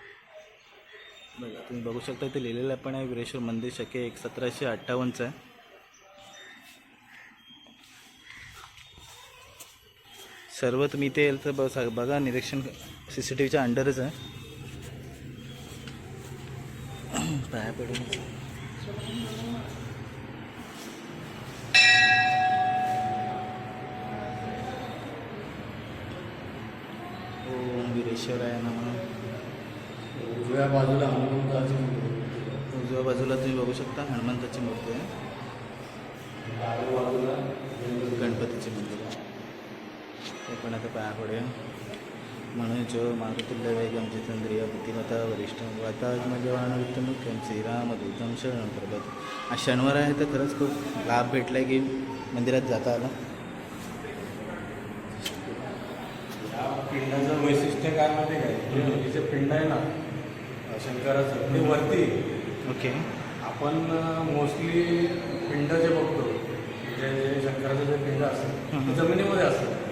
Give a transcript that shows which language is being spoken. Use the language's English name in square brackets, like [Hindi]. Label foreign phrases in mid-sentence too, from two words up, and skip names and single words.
[Marathi] बघा, तुम्ही बघू शकता, इथे लिहिलेलं पण आहे वीरेश्वर मंदिर शके 1758चं आहे. सर्व तुम्ही इथे येईल तर बघा, निरीक्षण CCTVच्या अंडरच आहे. पाया पडून [Sanskrit] ओम वीरेश्वराय नमः. [Marathi] उजव्या बाजूला हनुमंताची मूर्ती. उजव्या बाजूला तुम्ही बघू शकता हनुमंताची मूर्ती आहे. डाव्या बाजूला गणपतीची मूर्ती आहे. ते पण आता पाया पडूया. म्हणून जो [Sanskrit] मारुतुल्य वेगम जितेंद्रिय बुद्धिमत्ता वरिष्ठ वातात्मजवानुत्तमुख्यम श्रीरामदूतम शरणं प्रभत. [Marathi] आज शनिवार आहे, तर खरंच खूप लाभ भेटला की मंदिरात जाता आला. या पिंडाचं वैशिष्ट्य काय माहिती काय? जे पिंड आहे ना शंकराचं, ते वरती. ओके. आपण मोस्टली पिंड जे बघतो, जे शंकराचं जे पिंड असतं ते जमिनीमध्ये असतं.